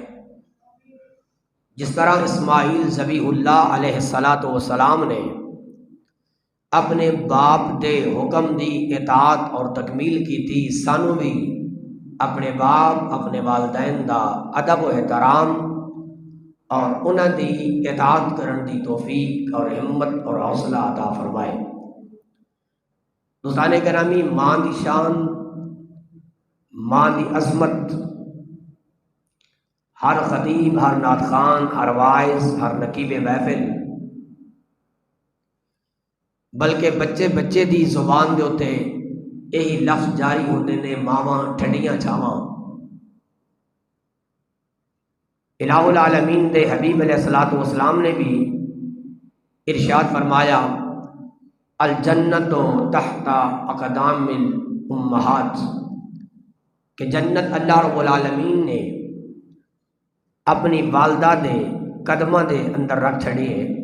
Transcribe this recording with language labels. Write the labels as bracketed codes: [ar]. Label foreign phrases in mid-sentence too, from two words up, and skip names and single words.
[pa] جس طرح اسماعیل ذبیح اللہ علیہ السلام نے اپنے باپ دے حکم دی اطاعت اور [ur] تکمیل کی تھی، [pa] سانو بھی اپنے باپ اپنے والدین دا ادب و احترام اور انہاں دی اطاعت کرن دی توفیق اور ہمت اور حوصلہ عطا فرمائے۔ دوستان گرامی، ماں دی شان، ماں دی عظمت ہر خطیب، ہر نعت خوان، ہر واعظ، ہر نقیب محفل، بلکہ بچے بچے دی زبان دے ہوتے یہی لفظ جاری ہوتے نے، ماواں ٹھنڈیاں چھاواں۔ الہ العالمین دے حبیب علیہ الصلوۃ والسلام نے بھی ارشاد فرمایا، [ar] الجنت تحت اقدام الامہات، [pa] کہ جنت اللہ رب العالمین نے اپنی والدہ دے قدمہ دے اندر رکھ چھڑی ہے۔